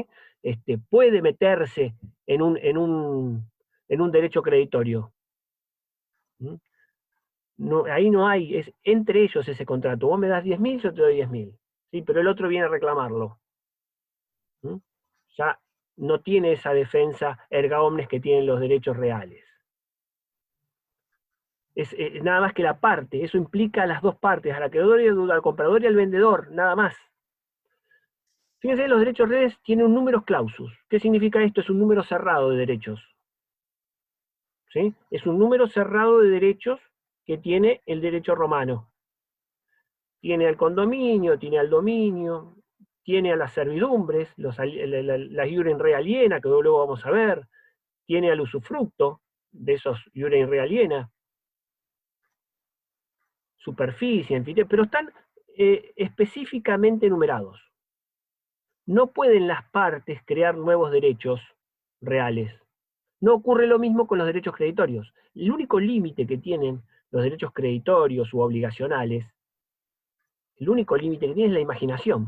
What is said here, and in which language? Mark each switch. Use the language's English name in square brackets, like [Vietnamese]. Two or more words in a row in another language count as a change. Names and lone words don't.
[Spanish] Puede meterse en un derecho creditorio. ¿Mm? No, ahí no hay, es entre ellos ese contrato. Vos me das 10.000, yo te doy 10.000. ¿Sí? Pero el otro viene a reclamarlo. ¿Mm? Ya no tiene esa defensa [Latin] erga omnes [Spanish] que tienen los derechos reales. Es nada más que la parte, eso implica a las dos partes, al acreedor y al comprador y al vendedor, nada más. Fíjense, los derechos reales tienen un [Latin] numerus clausus. [Spanish] ¿Qué significa esto? Es un número cerrado de derechos. ¿Sí? Es un número cerrado de derechos que tiene el derecho romano. Tiene al condominio, tiene al dominio, tiene a las servidumbres, la [Latin] iure in re aliena, [Spanish] que luego vamos a ver, tiene al usufructo de esos [Latin] iure in re aliena, [Spanish] superficie, anfiteatro, pero están específicamente numerados. No pueden las partes crear nuevos derechos reales. No ocurre lo mismo con los derechos creditorios. El único límite que tienen los derechos creditorios u obligacionales, el único límite que tienen es la imaginación.